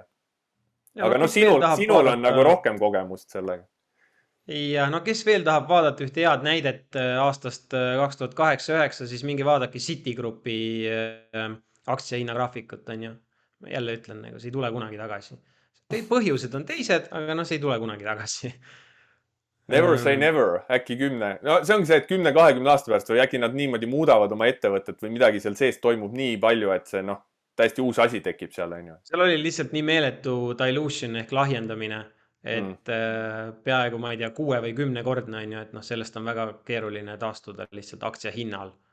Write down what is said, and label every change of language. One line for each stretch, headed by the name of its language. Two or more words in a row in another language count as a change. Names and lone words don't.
Estonian: Aga noh, sinul on nagu rohkem kogemust sellega. Ja no kes veel tahab vaadata ühte head näidet aastast 2008-2009, siis mingi vaadake Citigroupi aktsiahinnagraafikut, on ju. Ma jälle ütlen, nagu see ei tule kunagi tagasi. Põhjused on teised, aga no see ei tule kunagi tagasi.
English: Never say never,
Estonian: äkki 10. No see ongi see, et 10-20 aasta pärast või äkki nad niimoodi muudavad oma ettevõtet või midagi seal sees toimub nii palju, et see noh, täiesti uus asi tekib seal, on ju. Seal oli lihtsalt nii meeletu dilution ehk lahjendamine, et peaaegu, ma ei tea, 6 või 10 kordne, on ju, et noh, sellest on väga keeruline taastuda lihtsalt aktsia hinnal.